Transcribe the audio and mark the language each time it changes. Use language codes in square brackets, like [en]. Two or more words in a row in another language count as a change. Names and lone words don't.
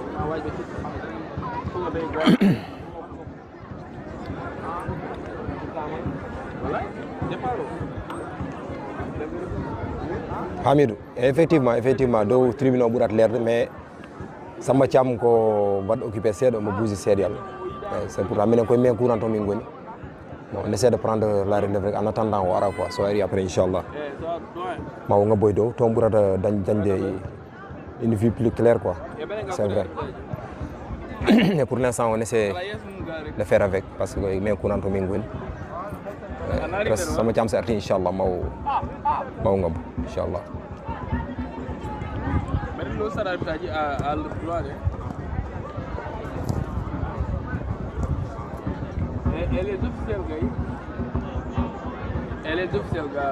[ff] Hamidou, effectivement dow tribunal ɓurat lerde mais Samba Thiam ko waɗ occupé seeɗa omo buusi seeɗa [fr] c'est pour [ff] minen koye men courant to min goni [fr] bon on essaie de prendre la relève en attendant [ff] o ara [fr] quoi [ff] so ari [fr] après [ff] inchallah ma o ngabboy dow toon ɓurata dañde [fr] une vue plus claire quoi c'est vrai et pour l'instant on essaie de faire avec parce que [ff] men courant to min goni [fr] presque [ff] Samba Thiam so arti inchallah ma o ngabbo inchallah [fr] Elle est officielle, gars. Elle est officielle, gars.